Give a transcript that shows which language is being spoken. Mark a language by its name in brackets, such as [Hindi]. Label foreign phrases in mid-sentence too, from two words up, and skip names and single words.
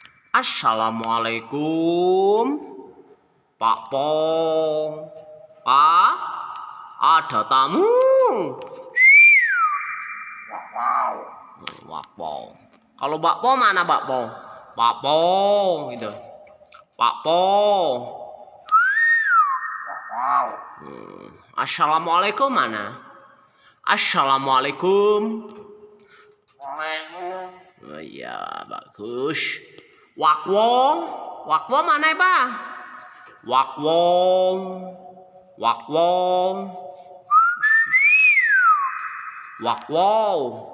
[Indonesian] Assalamualaikum, Pak Pong. Pak, ada tamu. Pak Pong. Kalau Pak Pong mana Pak Pong? Pak Pong itu. Pak Pong. Assalamualaikum mana? Assalamualaikum. Oh iya, bagus. Wakwong, Wakwong mana ya, Pak? Wakwong, Wakwong, Wakwong.